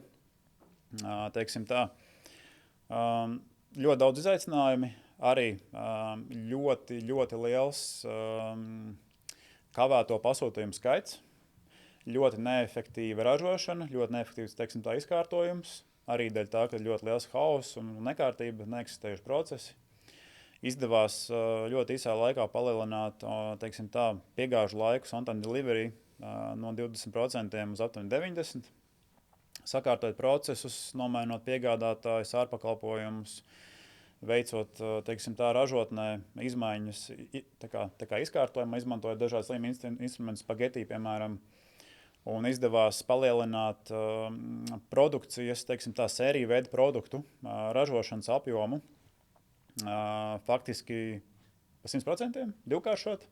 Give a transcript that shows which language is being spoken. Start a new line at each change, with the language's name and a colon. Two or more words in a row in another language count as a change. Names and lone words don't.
Latvian: Teiksim tā, ļoti daudz izaicinājumi, arī ļoti, ļoti liels kavēto pasūtījumu skaits, ļoti neefektīva ražošana, ļoti neefektīvs, teiksim tā, izkārtojums, arī dēļ tā, ka ļoti liels hauss un nekārtība, neeksistējuši procesi. Izdevās ļoti īsā laikā palielināt, teiksim tā, piegāžu laiku
English: on-time delivery
Latvian: no 20% uz aptuveni 90%. Sakārtot procesus, nomainot piegādātājus, ārpakalpojumus, veicot, teiksim tā, ražotnē izmaiņas, tā kā izkārtojumā, izmantojot dažādas instrumentus, spageti, piemēram, un izdevās palielināt produkcijas, teiksim tā, sēriju veidu produktu ražošanas apjomu, faktiski pa 100%, divkāršot.